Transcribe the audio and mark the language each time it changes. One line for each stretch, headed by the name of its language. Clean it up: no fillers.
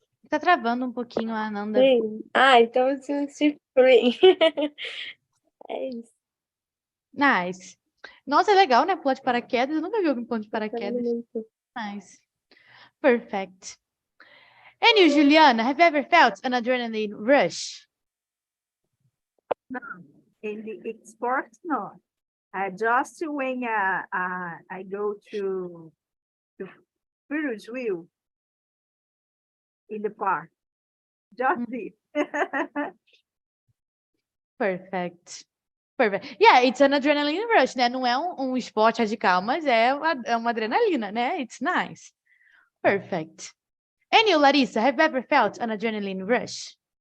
Portuguese: Tá travando um pouquinho a Ananda. Free? Então eu senti free. É isso. Nice. Nossa, é legal, né? Pular de paraquedas. Eu nunca vi alguém pulando de paraquedas. Muito.
English: Nice. Perfect. And you, Juliana, have you ever felt an adrenaline rush? In the export, no. Just when I go to Ferris wheel in the park. Just this. Perfect. Perfect. Yeah, it's an adrenaline rush, né?
Portuguese: Não é um esporte radical, mas é uma adrenalina, né?
English: It's nice. Perfect. And you, Larissa, have you ever felt an adrenaline rush?